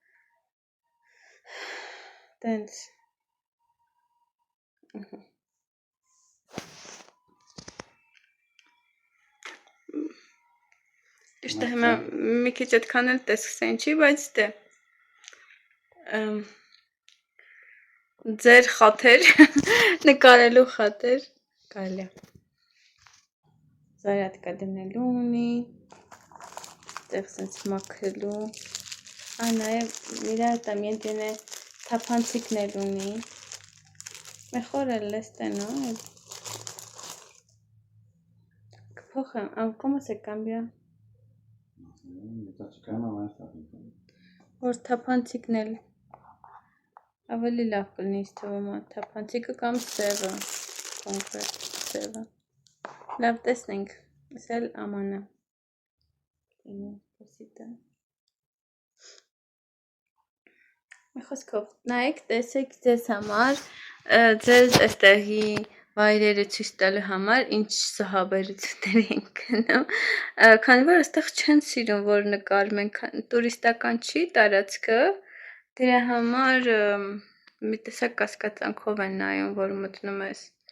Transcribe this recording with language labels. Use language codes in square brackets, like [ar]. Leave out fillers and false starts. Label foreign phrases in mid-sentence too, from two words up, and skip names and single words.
[hy] Տենց։ Իշտը հիմա մի քիչ այդքան էլ տեսքսեն չի, բայց դե ձեր խաթեր, նկարելու խաթեր, կարելի է։ Զարյատկա դնելու ունի, տեղ սենց մաքրելու, նաև իրա [es] también tiene [hy] թափանցիկներ ունի, [es] mejor el este, ¿no? Կփոխեմ, ¿cómo se cambia? No sé, esta chica no va a estar. [hy] Որ թափանցիկն էլ ավելի լավ կլինի թվում է, թափանցիկը կամ սևը, կոնկրետ սևը։ Լավ տեսնենք, ես էլ ամանը։ Մի խոսքով, նայեք, տեսեք ձեզ համար, ձեզ այստեղի վայրերը ցույց տալու համար ինչ սահաբերություններ են գնում, քանի որ այստեղ չեն սիրում, որ նկարում են, տուրիստական չի տարածքը, դրա համար մի տեսակ կասկածանքով են նայում, որ մտնում ես։